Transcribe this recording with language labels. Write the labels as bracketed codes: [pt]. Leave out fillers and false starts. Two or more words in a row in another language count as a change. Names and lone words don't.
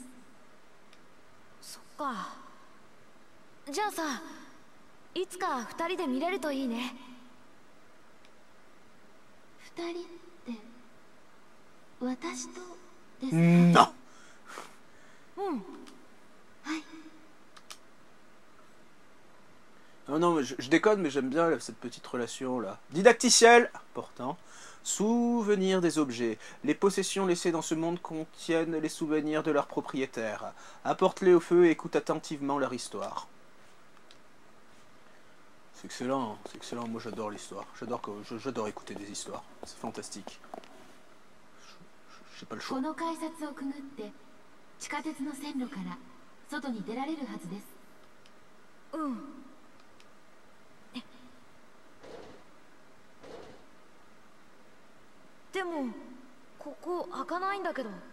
[ja] そっか。じゃあさ、いつか二人で見れるといいね。二人って私とですか？ [fr] Non. [ja] うん。はい。 [fr] Non, non, mais je déconne, mais j'aime bien cette petite relation là. Didacticiel, important. Souvenir des objets. Les possessions laissées dans ce monde contiennent les souvenirs de leurs propriétaires. Apporte-les au feu et écoute attentivement leur histoire. C'est excellent, c'est excellent. Moi j'adore l'histoire. J'adore écouter des histoires. C'est fantastique. J'ai pas le choix. [ja] この改札をくぐって地下鉄の線路から外に出られるはずです。うん。でもここ開かないんだけど。